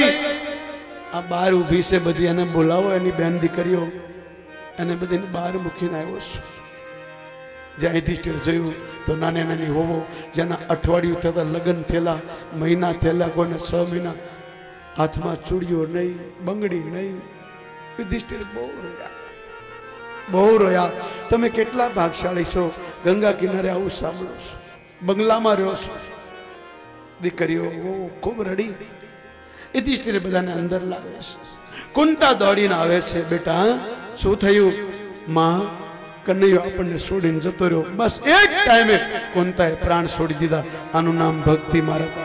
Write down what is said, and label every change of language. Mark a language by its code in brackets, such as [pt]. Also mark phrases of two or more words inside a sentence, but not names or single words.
[gu] આ બાર ઉભી સે બધી એને બોલાવો, એની બેન દીકરીઓ એને બધી બાર મૂકીને આવ્યો છું। જ્યાં યુધિષ્ઠિર જોયું તો નાની નાની હોવો, જેના અઠવાડિયું થતા લગ્ન થેલા, મહીના થેલા, કોઈને 6 મહીના, હાથમાં ચૂડિયો નહીં, બંગડી નહીં। યુધિષ્ઠિર બહુ રોયા, બહુ રોયા। તમે કેટલા भागशाળી છો, ગંગા કિનારે आવું સાંભળો છો, બંગલામાં રહ્યો છો। દીકરીઓ ખૂબ રડી। યુધિષ્ઠિરે બધાને અંદર લાવે છે। કુંતા દોડીને આવે છે, બેટા શું થયું? માં, કનૈયો આપણને છોડીને જતો રહ્યો। બસ એક ટાઈમે કુંતાએ પ્રાણ છોડી દીધા। આનું નામ ભક્તિ મારા બાપ।